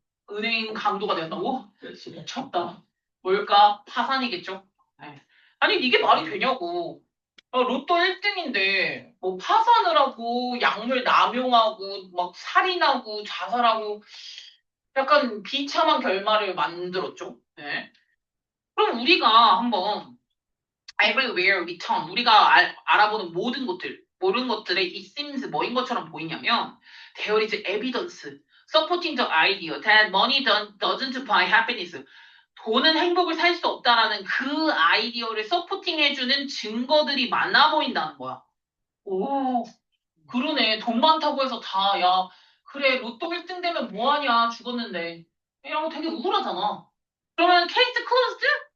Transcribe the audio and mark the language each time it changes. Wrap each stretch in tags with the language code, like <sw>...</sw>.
<ko>은행 강도가 되었다고? 미쳤다. 뭘까? 파산이겠죠? 네. 아니 이게 말이 되냐고. 로또 1등인데 뭐 파산을 하고 약물 남용하고 막 살인하고 자살하고 약간 비참한 결말을 만들었죠. 네.</ko> <en>그럼</en> <ko>우리가 한번</ko> <en>everywhere we turn</en> <ko>우리가 알아보는 모든 것들의</ko> <en>it seems</en> <ko>뭐인 것처럼 보이냐면</ko> <en>there is evidence supporting the idea that money doesn't buy happiness.</en> <ko>돈은 행복을 살 수 없다라는 그 아이디어를 서포팅해주는 증거들이 많아 보인다는 거야. 오, 그러네. 돈 많다고 해서 다, 야, 그래, 로또 1등 되면 뭐하냐, 죽었는데. 이런 거 되게 우울하잖아. 그러면 케이스 클로즈드?</ko>